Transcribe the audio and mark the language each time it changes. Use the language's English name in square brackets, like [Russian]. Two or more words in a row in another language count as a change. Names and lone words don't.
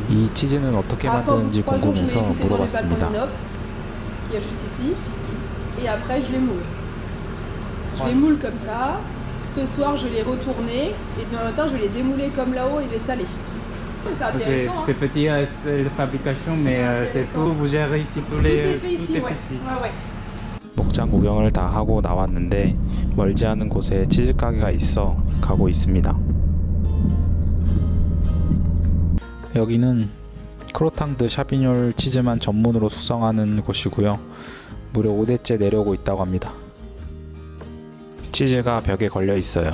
[Korean] 이 치즈는 어떻게 만드는지 궁금해서 물어봤습니다. [French] Il y a juste ici. Et après, je les moule. Je les moule comme ça. Ce soir, je les retourner. Et demain matin, je vais les démouler comme là-haut et les saler. C'est intéressant. C'est petit, c'est la fabrication, mais c'est tout. Vous gérez ici tous Tout les. est fait ici, tout est ouais. ici. Ouais, ouais. [Korean] 목장 구경을 다 하고 나왔는데 멀지 않은 곳에 치즈 가게가 있어 가고 있습니다. 여기는 크로탕드 샤비뇰 치즈만 전문으로 숙성하는 곳이고요. 무려 5대째 내려오고 있다고 합니다. 치즈가 벽에 걸려 있어요.